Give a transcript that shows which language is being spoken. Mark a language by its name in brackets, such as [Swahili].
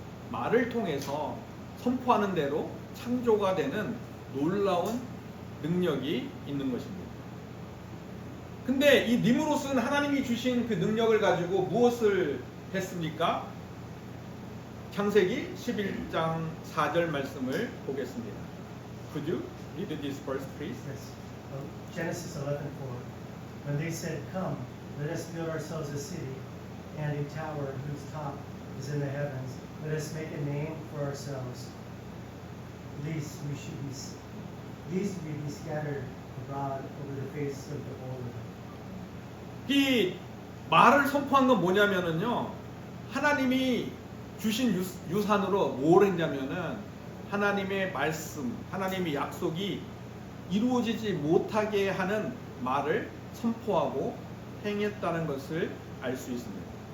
[Korean] 말을 통해서 선포하는 대로 창조가 되는 놀라운 능력이 있는 것입니다. 근데 이 니므롯은 하나님이 주신 그 능력을 가지고 무엇을 했습니까? 창세기 11장 4절 말씀을 보겠습니다. [English] Could you read this verse, please? Yes. Genesis 11:4. When they said, Come, let us build ourselves a city and a tower whose top is in the heavens. Let us make a name for ourselves, lest we be scattered abroad over the face of the whole earth. [Korean] 이 말을 선포한 건 뭐냐면은요, 하나님이 주신 유산으로 뭘 했냐면은 하나님의 말씀, 하나님의 약속이 이루어지지 못하게 하는 말을 선포하고 행했다는 것을 알 수 있습니다.